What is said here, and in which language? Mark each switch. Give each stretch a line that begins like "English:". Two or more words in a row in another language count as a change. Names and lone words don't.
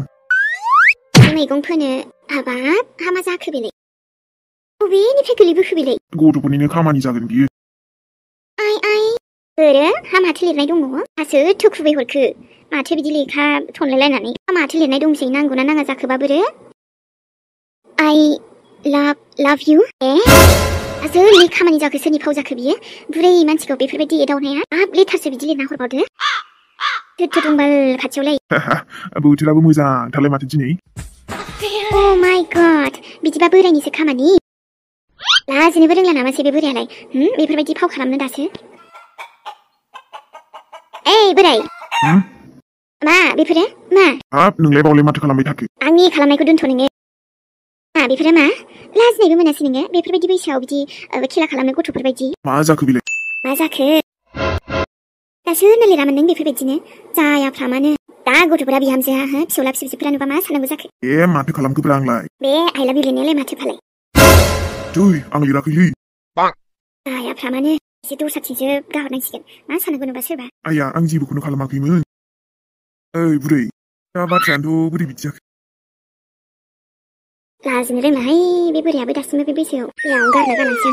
Bodo: मैगं फोनो हाबाब हामा जाखो बेलाय बबेनिफ्राय गोलैबोखो बेलाय? गथ'फोरनिनो खामानि जागोन बियो। बोरो माथो लिरनाय दङ? सोरथो खुबै हरखो माथो बिदि लेखा थनलायलायनानै माथो लिरनाय दंसै नांगौना नाङा जाखोबा बोरो?
English: I love you
Bodo: सोरनि खामानि जाखो सोरनि फाव जाखो बियो? बुरै मानसिखौ बेफोरबायदि एदावनाया हाब लेथारसो बिदि लिरना हरबावदो। गोथो दंबाल खाथियावलाय। बोथोराबो मोजांथारलाय माथो दिनै।
English: Oh my god
Bodo: बिदिबा बोरायनिसो खामानि लाजिनोबो रोंला नामासै बे बोरायालाय बेफोरबायदि फाव खालामनो दासो। बोराय मा बेफोरो मा? हाब नोंलाय बावलाय माथो खालामबाय थाखो? आंनि खालामनायखौ दोनथ' नोङो। मा बेफोरो मा? लाजिनायबो मोनासै नोङो बेफोरबायदि बैसोआव बिदि खेला खालामनो गथ'फोरबायदि। मा जाखो बेलाय? मा जाखो? दासो होननो लिरामोन नों बेफोरबायदिनो जायाफ्रामानो दा गथ'फोरा बिहामजोआ फिसौला फिसौजोफोरा नुबा मा साननांगौ जाखो? माथो खालामखोब्रा आंलाय? बे
English: I love you
Bodo: लिरनायालाय माथो फालाय? आं लिराखैलै। जायाफ्रामानो एसे दस्राथिंसो गाहरनांसिगोन मा साननांगौ नुबा सोरबा। आइया आं जेबोखौनो खालामाखैमोन। बुरै दा बाथ्रायानोथ' बोरै बिदि जाखो? लाजिनो रोंलाहाय बे बोरायाबो दासिमबो बे बैसोआव बेयावनो गारना गालांसै आं।